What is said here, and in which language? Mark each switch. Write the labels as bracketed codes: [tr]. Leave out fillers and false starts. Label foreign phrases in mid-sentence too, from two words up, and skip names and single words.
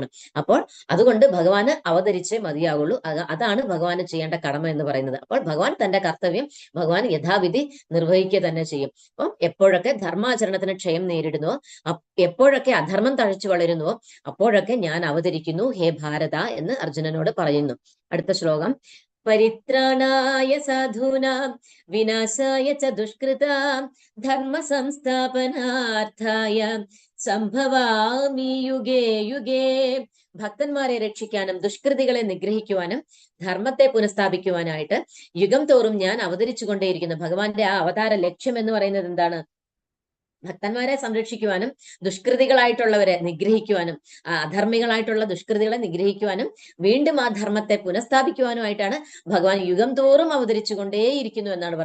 [ml] അപ്പോൾ അതുകൊണ്ട് ഭഗവാന് അവതരിച്ചേ മതിയാവുള്ളൂ. അതാണ് ഭഗവാന് ചെയ്യേണ്ട കടമ എന്ന് പറയുന്നത്. അപ്പോൾ ഭഗവാൻ തന്റെ കർത്തവ്യം ഭഗവാൻ യഥാവിധി നിർവഹിക്കുക തന്നെ ചെയ്യും. അപ്പം എപ്പോഴൊക്കെ ധർമാചരണത്തിന് ക്ഷയം നേരിടുന്നുവോ, എപ്പോഴൊക്കെ അധർമ്മം തഴച്ചു വളരുന്നുവോ അപ്പോഴൊക്കെ ഞാൻ അവതരിക്കുന്നു ഹേ ഭാരത എന്ന് അർജുനനോട് പറയുന്നു. അടുത്ത ശ്ലോകം. [sa] പരിത്രാണായ സാധൂനാം വിനാശായ ച ദുഷ്കൃതാം ധർമ്മ സംസ്ഥാപനാർത്ഥായ സംഭവാമി യുഗേ യുഗേ. [ml] ഭക്തന്മാരെ രക്ഷിക്കാനും ദുഷ്കൃതികളെ നിഗ്രഹിക്കുവാനും ധർമ്മത്തെ പുനഃസ്ഥാപിക്കുവാനായിട്ട് യുഗം തോറും ഞാൻ അവതരിച്ചുകൊണ്ടേയിരിക്കുന്നു. ഭഗവാന്റെ ആ അവതാര ലക്ഷ്യം എന്ന് പറയുന്നത് എന്താണ്? ഭക്തന്മാരെ സംരക്ഷിക്കുവാനും ദുഷ്കൃതികളായിട്ടുള്ളവരെ നിഗ്രഹിക്കുവാനും അധർമ്മികളായിട്ടുള്ള ദുഷ്കൃതികളെ നിഗ്രഹിക്കുവാനും വീണ്ടും ആ ധർമ്മത്തെ പുനഃസ്ഥാപിക്കുവാനുമായിട്ടാണ് ഭഗവാൻ യുഗം തോറും അവതരിച്ചു കൊണ്ടേയിരിക്കുന്നു എന്നാണ് പറഞ്ഞത്.